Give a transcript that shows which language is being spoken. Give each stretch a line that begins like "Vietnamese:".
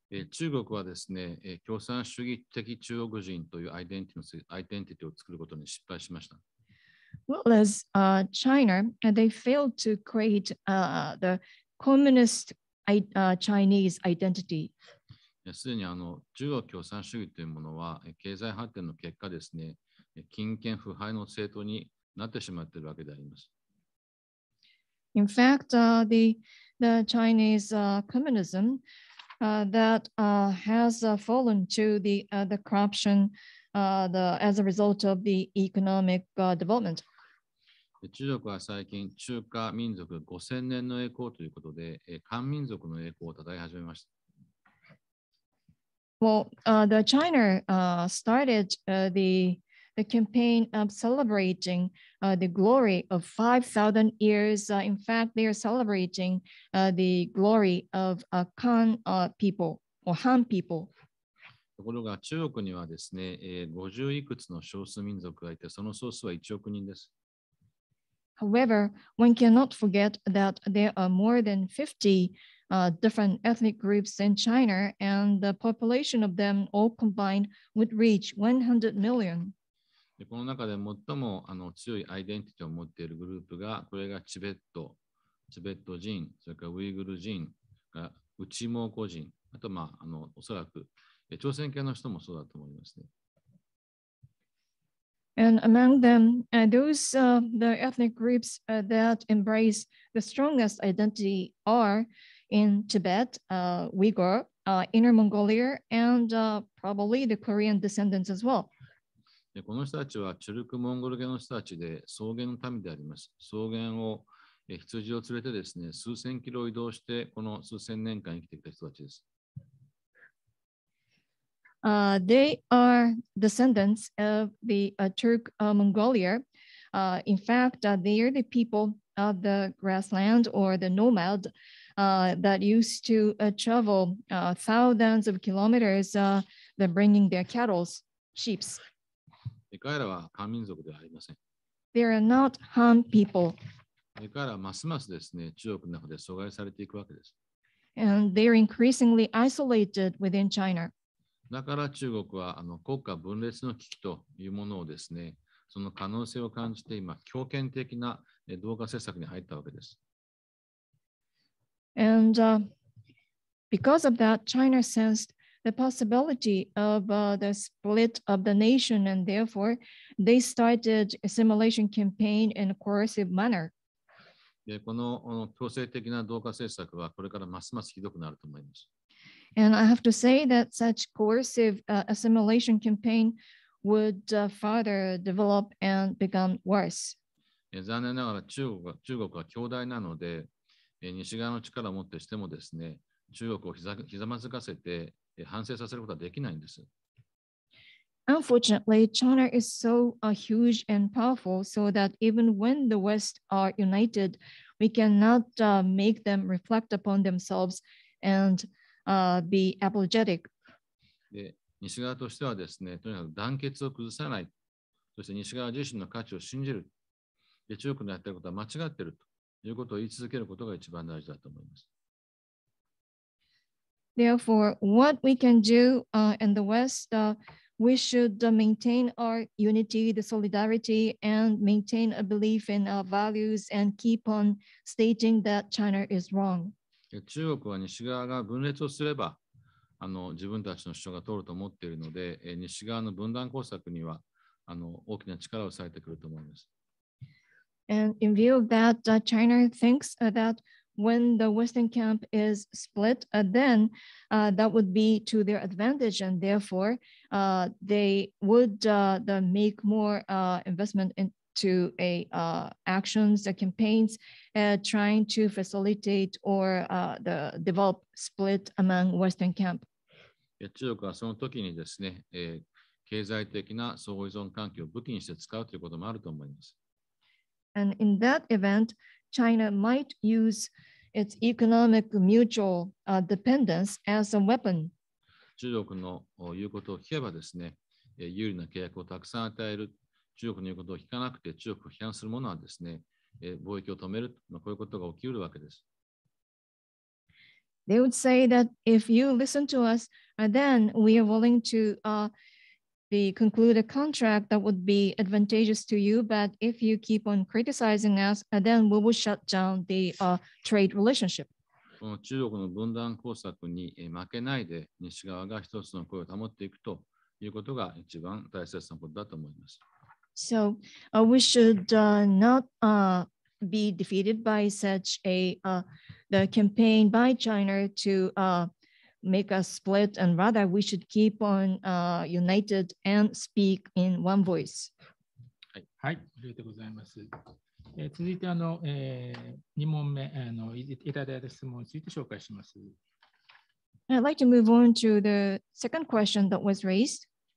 Japanese: 中国はですね、共産主義的中国人というアイデンティティを作ることに失敗しました。
English: Well, as China, they failed to create the communist Chinese identity.
Japanese: すでに中国共産主義というものは、経済発展の結果ですね、金権腐敗の政党になってしまっているわけであります。
English: In fact, the Chinese communism that has fallen to the corruption as a result of the economic development.
Japanese: 中国は最近、中華民族5000年の栄光ということで、漢民族の栄光を称え始めました。
English: Well, the China started the campaign of celebrating the glory of 5,000 years. In fact, they are celebrating the glory of Han people or Han people.
Japanese: ところが中国にはですね、50いくつの少数民族がいて、その総数は1億人です。
English: However, one cannot forget that there are more than 50 different ethnic groups in China, and the population of them all combined would reach 100 million.
Japanese: この中で最も強いアイデンティティを持っているグループが、これがチベット人、それからウイグル人、内蒙古人、あと、おそらく朝鮮系の人もそうだと思いますね。
English: And among them, those the ethnic groups that embrace the strongest identity are in Tibet, Uyghur, Inner Mongolia, and probably the Korean descendants as well.
Japanese: この人たちはチュルクモンゴル系の人たちで草原の民であります。草原を羊を連れてですね、数千キロ移動して、この数千年間生きてきた人たちです。
English: They are descendants of the Turk Mongolia. In fact, they are the people of the grassland or the nomad that used to travel thousands of kilometers, bringing their cattle, sheep.
Japanese: 彼らは漢民族ではありません。
English: They are not Han people.
Japanese: 彼らはますますですね、中国の中で阻害されていくわけです。
English: And they are increasingly isolated within China.
Japanese: だから中国は国家分裂の危機というものをですね、その可能性を感じて今、強権的な同化政策に入ったわけです。
English: And because of that, China sensed the possibility of the split of the nation, and therefore they started a assimilation campaign in a coercive manner.
Japanese: でこの強制的な同化政策はこれからますますひどくなると思います。
English: And I have to say that such coercive assimilation campaign would further develop and become worse.
Japanese: 残念ながら中国は強大なので、西側の力をもってしてもですね、中国をひざまずかせて反省させることはできないんです。
English: Unfortunately, China is so huge and powerful, so that even when the West are united, we cannot make them reflect upon themselves and be apologetic.
Japanese: で西側としてはですね、とにかく団結を崩さない、そして西側自身の価値を信じる、で中国のやっていることは間違っているということを言い続けることが一番大事だと思います。
English: Therefore, what we can do in the West, we should maintain our unity, the solidarity, and maintain a belief in our values and keep on stating that China is wrong.
Japanese: 中国は西側が分裂をすれば自分たちの主張が通ると思っているので、西側の分断工作には大きな力を割いてくると思います。
English: And in view of that, China thinks that when the Western camp is split, then that would be to their advantage, and therefore they would make more investment into actions, campaigns, trying to facilitate or develop split among Western camp.
Japanese: 中国はその時にですね、経済的な相互依存関係を武器にして使うということもあると思います。
English: And in that event, China might use its economic mutual dependence as a weapon.
Japanese: 中国の言うことを聞けばですね、有利な契約をたくさん与える。中国の言うことを聞かなくて中国を批判する者はですね、貿易を止める。こういうことが起きうるわけです。
English: They would say that if you listen to us, then we are willing to conclude a contract that would be advantageous to you. But if you keep on criticizing us, then we will shut down the trade relationship.
Japanese: この中国の分断工作に負けないで西側が一つの声を保っていくということが一番大切なことだと思います。
English: So we should not be defeated by such the campaign by China to make us split, and rather we should keep on united and speak in one voice.
Japanese: はい、ありがとうございます。続いて2問目いただいた質問について紹介します。
English: I'd like to move on to the second question that was raised.